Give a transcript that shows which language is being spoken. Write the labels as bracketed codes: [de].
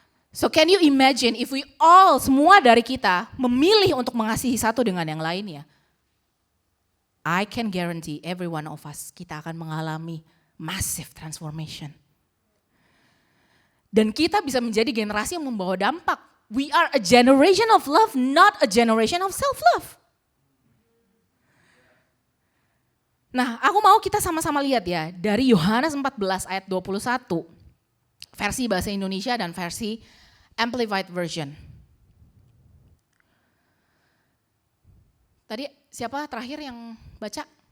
[id] So can you imagine if we all, semua dari kita memilih untuk mengasihi satu dengan yang lainnya. I can guarantee every one of us, kita akan mengalami massive transformation. Dan kita bisa menjadi generasi yang membawa dampak. [en] We are a generation of love, not a generation of self-love. [id] Nah, aku mau kita sama-sama lihat ya, dari Yohanes 14 ayat 21, versi bahasa Indonesia dan versi Amplified Version. Tadi siapa terakhir yang baca?